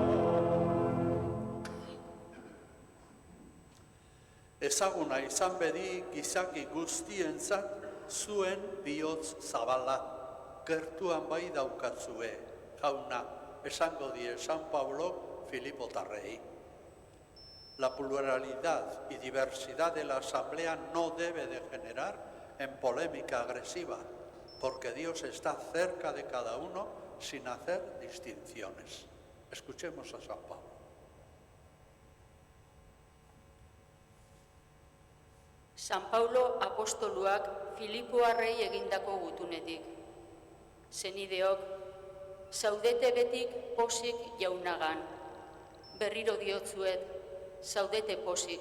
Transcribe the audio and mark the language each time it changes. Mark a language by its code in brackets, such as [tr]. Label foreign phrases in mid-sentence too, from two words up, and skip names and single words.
[eu] Ezaguna izan bedi gizaki guztientzat zuen bihotz zabala, gertuan bai daukatzue, jauna, esango die San Pablo Filipotarrei. [es] La pluralidad y diversidad de la asamblea no debe degenerar en polémica agresiva, porque Dios está cerca de cada uno sin hacer distinciones. Escuchemos a San Pablo. [eu] San Paulo apostoluak Filipoarrei egindako gutunetik. Zenideok, zaudete betik posik jaunagan. Berriro diotzuet, zaudete posik.